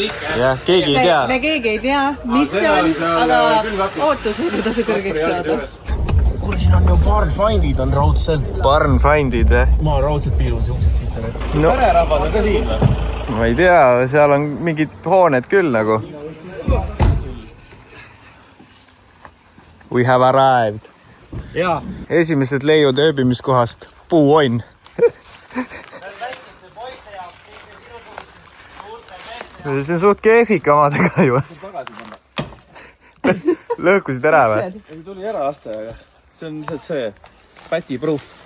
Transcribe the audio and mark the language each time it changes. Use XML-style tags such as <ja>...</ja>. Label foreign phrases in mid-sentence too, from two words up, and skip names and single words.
<et>Jah, keegi ei tea. Me keegi ei tea, mis see on, aga ootused, mida see kõrgeks saada. Kuule, siin on ju barnfindid on raudselt. Barnfindid või? Ma raudselt piilun siuksest sisse. No. Pererahvas on ka siin või? Ma ei tea, seal on mingid hooned küll nagu.</et> <en>We have arrived.</en> <et>Jaa. Esimesed leiud ööbimiskohast. Puuonn. See on suht keefika omadega ju. Lõhkusid ära või? Ei tuli ära aste, aga see on lihtsalt see päti proof.</et>